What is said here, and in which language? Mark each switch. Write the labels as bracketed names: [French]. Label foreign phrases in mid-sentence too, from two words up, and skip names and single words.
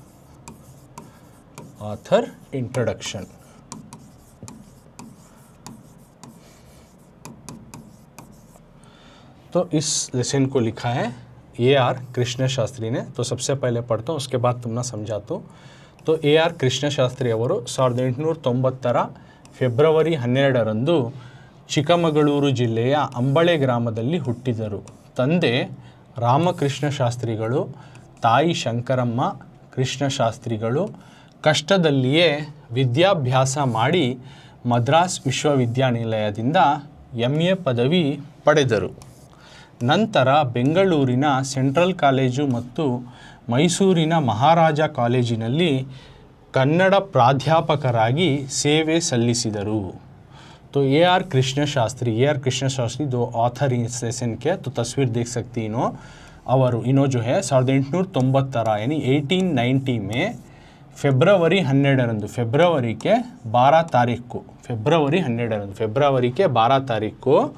[English] author introduction [Hindi] तो इस लेसन को लिखा है AR कृष्ण शास्त्री ने। तो सबसे पहले पढ़ता हूँ, उसके बाद तुमने समझाता। [Kannada] तो AR कृष्ण शास्त्री ಅವರು 1890 ಫೆಬ್ರವರಿ 12ರಂದು ಚಿಕ್ಕಮಗಳೂರು ಜಿಲ್ಲೆಯ ಅಂಬಳೆ ಗ್ರಾಮದಲ್ಲಿ ಹುಟ್ಟಿದರು. ತಂದೆ ರಾಮಕೃಷ್ಣ ಶಾಸ್ತ್ರಿಗಳು, ತಾಯಿ ಶಂಕರಮ್ಮ ಕೃಷ್ಣ ಶಾಸ್ತ್ರಿಗಳು ಕಷ್ಟದಲ್ಲಿಯೇ ವಿದ್ಯಾಭ್ಯಾಸ ಮಾಡಿ ಮದ್ರಾಸ್ ವಿಶ್ವವಿದ್ಯಾನಿಲಯದಿಂದ MA ಪದವಿ ಪಡೆದರು. ನಂತರ ಬೆಂಗಳೂರಿನ ಸೆಂಟ್ರಲ್ ಕಾಲೇಜು ಮತ್ತು ಮೈಸೂರಿನ ಮಹಾರಾಜ ಕಾಲೇಜಿನಲ್ಲಿ ಕನ್ನಡ ಪ್ರಾಧ್ಯಾಪಕರಾಗಿ ಸೇವೆ ಸಲ್ಲಿಸಿದರು. [Hindi] तो AR कृष्ण शास्त्री दो ऑथर इस लेसन के, तो तस्वीर देख सकती इनो और इनो जो है 1890 यानी 1890 में फेब्रवरी 12 फेब्रवरी के 12 तारीख को फेब्रवरी 12 तारीख को